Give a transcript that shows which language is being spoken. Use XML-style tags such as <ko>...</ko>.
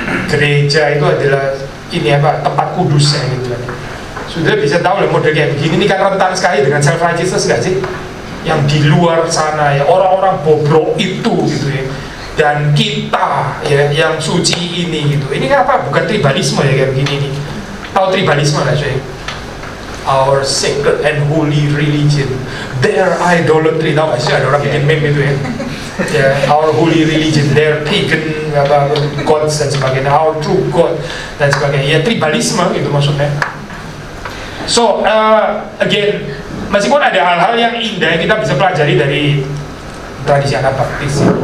<id>Gereja itu adalah ini tempat kudusnya gitu kan. Sudah bisa tahu lah model kayak begini ini kan rentan sekali dengan self righteousness gak sih, yang di luar sana ya, orang-orang bobrok itu gitu ya. Dan kita ya yang suci ini gitu. Ini kan apa? Bukan tribalisme ya kayak begini nih. Tahu tribalisme lah saya?</id> <en>Our sacred and holy religion, their idolatry.</en> <id>Tahu nggak sih ada orang bikin meme itu ya? Ya,</id> <en>our holy religion, their pagan gods</en> <id>dan sebagainya,</id> <en>our true God</en> <id>dan sebagainya. Ya tribalisme gitu maksudnya.</id> <en>So again,</en> <id>meskipun ada hal-hal yang indah yang kita bisa pelajari dari tradisi Anabaptis.</id>